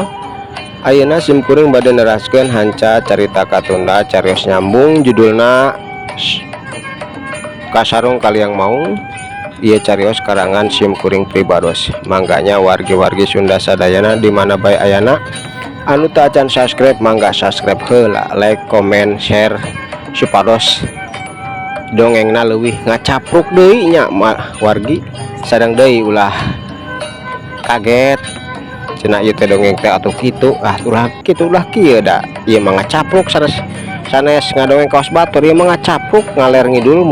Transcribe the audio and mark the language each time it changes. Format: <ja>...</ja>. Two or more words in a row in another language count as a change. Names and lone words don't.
<su>Ayeuna simkuring bade neraskeun hanca carita Katunda carios nyambung judulna Kasarung Kaliang Maung. Ieu carios karangan simkuring pribados. Mangganya wargi-wargi Sunda sadayana di mana bae ayana anu teu acan subscribe mangga subscribe heula,</su> <en>like, comment, share</en> <su>supados dongengna leuwih ngacapruk deui nya wargi sadang deui ulah kaget cenah ieu teh dongeng teh atuh kitu ulah kitu ulah kieu da ieu mah ngacapruk sanes ngadongeng kaos batur ieu mah ngacapruk ngaler ngidul.</su>